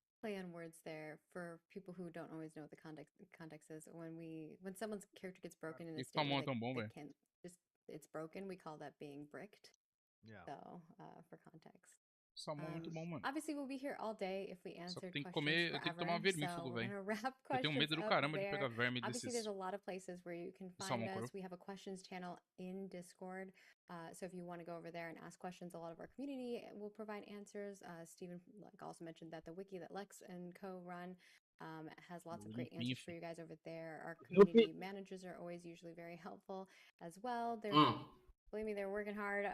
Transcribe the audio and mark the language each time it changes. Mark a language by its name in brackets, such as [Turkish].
[English] Play on words there for people who don't always know what the context is. When someone's character gets broken in a state where it's broken, we call that being bricked. Yeah. So for context. [Portuguese] Salmão muito bom, mano. [English] Obviously, we'll be here all day if we answer questions [Portuguese] eu tenho que tomar vermífugo, velho. Eu tenho medo do caramba de pegar verme desses. [English] Obviously, there's a lot of places where you can find us. We have a questions channel in Discord. So if you want to go over there and ask questions, a lot of our community will provide answers. Stephen also mentioned that the wiki that Lex and co run has lots of great answers for you guys over there. Our community managers are always usually very helpful as well. Believe me, they're working hard,